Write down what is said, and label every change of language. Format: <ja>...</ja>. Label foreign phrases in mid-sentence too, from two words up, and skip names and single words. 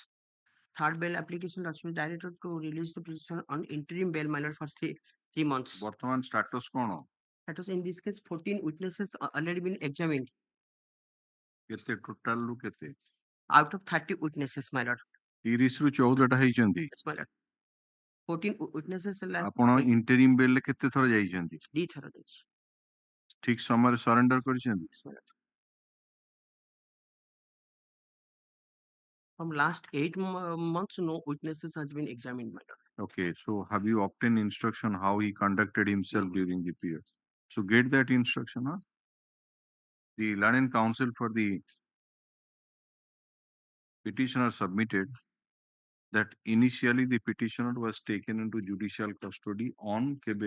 <en>Third bail application directed to release the petitioner on interim bail, madam, for three months.</en> <or>ବର୍ତ୍ତମାନ status କଣ?</or> <en>Status in this case 14 witnesses already been examined.</en> <or>କେତେ total ରୁ କେତେ?</or> <en>Out of 30 witnesses, my lord.</en> <or>30 ରୁ 14 ଟା ହେଇଛନ୍ତି?</or> <en>Yes, my lord. 14 witnesses</en> <or>ଆପଣ</or> <en>interim bail</en> <or>ରେ କେତେ ଥର ଯାଇଛନ୍ତି? 2 ଥର ଯାଇଛି. ଠିକ ସମୟରେ surrender କରିଛନ୍ତି?</or> <en>Yes, my lord. From last 8 months, no witnesses has been examined, my lord. Okay, so have you obtained instruction how he conducted himself during the period? So get that instruction, huh? The learned counsel for the petitioner submitted that initially the petitioner was taken into judicial custody on kebe?</en>